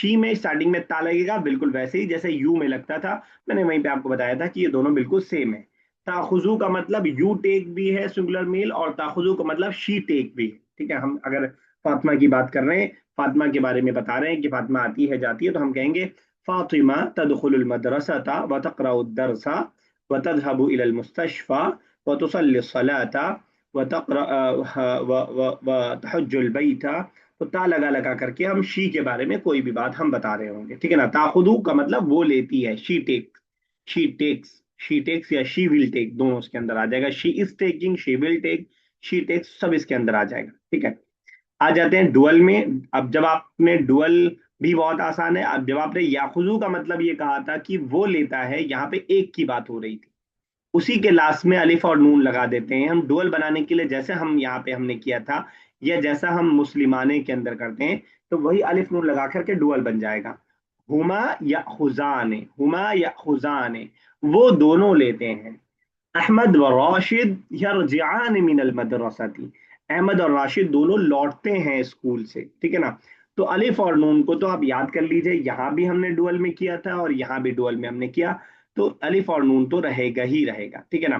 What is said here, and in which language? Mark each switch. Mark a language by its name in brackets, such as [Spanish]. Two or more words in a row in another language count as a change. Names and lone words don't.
[Hindi] शी में स्टार्टिंग में ता लगेगा, बिल्कुल वैसे ही जैसे यू में लगता था। मैंने वहीं पे आपको बताया था कि ये दोनों बिल्कुल सेम है। ताखुजू का मतलब [English] you take [Hindi] भी है [English] singular male, [Hindi] और ताखुजू का मतलब [English] she take [Hindi] भी है, ठीक है। हम अगर फातिमा की बात कर रहे हैं, फातिमा के बारे में बता रहे हैं कि फातिमा आती है जाती है, तो हम कहेंगे फातिमा [Arabic] تدخل المدرسة وتقرأ درسا وتذهب إلى المستشفى وتصلي صلاة وتقرأ وتهجل البيت. [Hindi] तो ता लगा लगा करके हम शी के बारे में कोई भी बात हम बता रहे होंगे, ठीक है ना। ताखुदू का मतलब वो लेती है, [English] she take, she takes, she takes या she will take, [Hindi] दोनों इसके अंदर आ जाएगा। [English] she is taking, she will take, she takes, [Hindi] सब इसके अंदर आ जाएगा, ठीक है। आ जाते हैं डुअल में। अब जब आपने डुअल भी बहुत आसान है। अब जब आपने याखुजू का मतलब ये कहा था कि वो लेता है, यहाँ पे एक की बात हो रही थी, उसी के लास्ट में अलिफ और नून लगा देते हैं हम डुअल बनाने के लिए, जैसे हम यहाँ पे हमने किया था, या जैसा हम मुस्लिमाने के अंदर करते हैं, तो वही अलिफ नून लगा करके डुअल बन जाएगा। [Arabic] هما يأخذان، هما يأخذان, [Hindi] वो दोनों लेते हैं। [Arabic] أحمد وراشد يرجعان من المدرسة, [Hindi] अहमद और राशिद दोनों लौटते हैं स्कूल से, ठीक है ना। तो अलिफ और नून को तो आप याद कर लीजिए, यहाँ भी हमने डुअल में किया था और यहाँ भी डुअल में हमने किया, तो अलिफ और नून तो रहेगा ही रहेगा, ठीक है ना।